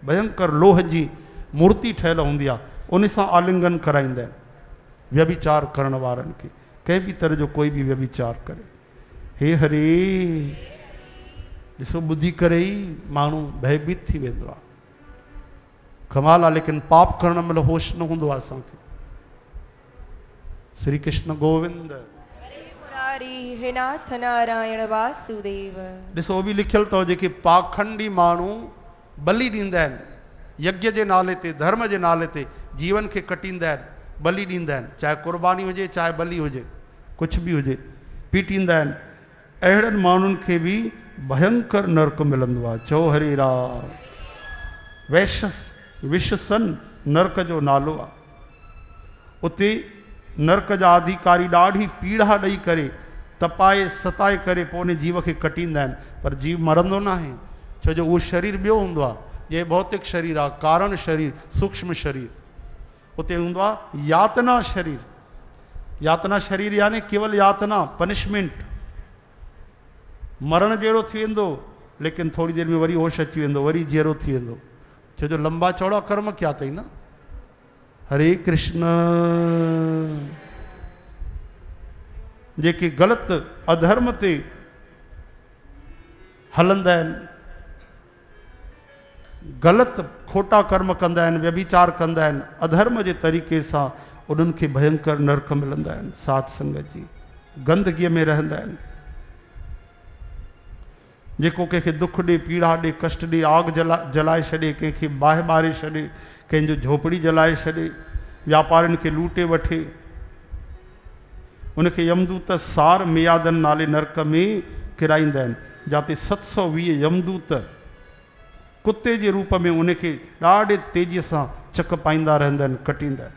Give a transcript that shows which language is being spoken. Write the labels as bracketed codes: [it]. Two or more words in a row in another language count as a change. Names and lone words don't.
[sd] भयंकर लोह जी मूर्ति ठहियल हूंदी आहे, उन सां आलिंगन कराईंदा आहिनि व्यभिचार करण वारनि खे। कंहिं बि तरह जो कोई बि व्यभिचार करे। हे हरे। ॾिसो ॿुधी करे ई माण्हू भयभीत थी वेंदो आहे। कमाल आहे, लेकिन पाप करण महिल होश न हूंदो आहे असांखे। श्री कृष्ण गोविंद। हे नाथ नारायण वासुदेव। ॾिसो बि लिखियल अथव, जेके पाखंडी माण्हू बलि ॾींदा आहिनि यज्ञ जे नाले ते, धर्म जे नाले ते जीवन खे कटींदा आहिनि, बलि ॾींदा आहिनि, चाहे कुर्बानी हुजे चाहे बलि हुजे, कुझु बि हुजे, पीटींदा आहिनि। अहिड़नि माण्हुनि खे बि भयंकर नरक मिलंदो आहे। चओ हरे राम। विश्वसन नरक जो नालो आहे। उते नरक जा अधिकारी ॾाढी पीड़ा ॾेई करे तपाए सताए करे पोइ उन जीव खे कटींदा आहिनि, पर जीव मरंदो न आहे। छो जो उहो शरीर ॿियो हूंदो आहे, ये भौतिक शरीर आहे, कारण शरीर, सूक्ष्म शरीर। उते हूंदो आहे यातना शरीर। यातना शरीर यानी केवल यातना, पनिशमेंट। मरण जहिड़ो थी वेंदो, लेकिन थोड़ी देरि में वरी होश अची वेंदो, वरी जहिड़ो थी वेंदो। छो जो लंबा चौड़ा कर्म कया अथई न। हरे कृष्ण। जेके ग़लति अधर्म ते हलंदा आहिनि, ग़लति खोटा कर्म कंदा आहिनि, व्यभिचार कंदा आहिनि, अधर्म जे तरीक़े सां उन्हनि खे भयंकर नरक मिलंदा आहिनि। साध संगत जी गंदगीअ में रहंदा आहिनि। जेको कंहिंखे दुख ॾे, पीड़ा ॾे, कष्ट ॾे, आग जलाए छॾे, कंहिंखे बाहि ॿारे छॾे, कंहिंजो झोपड़ी जलाए छॾे, व्यापारियुनि खे लूटे वठे, उनखे यमदूत सार मियादन नाले नरक में किराईंदा आहिनि, जिते 720 यमदूत कुते जे रूप में उनखे ॾाढे तेज़ीअ सां चक पाईंदा रहंदा आहिनि, कटींदा आहिनि।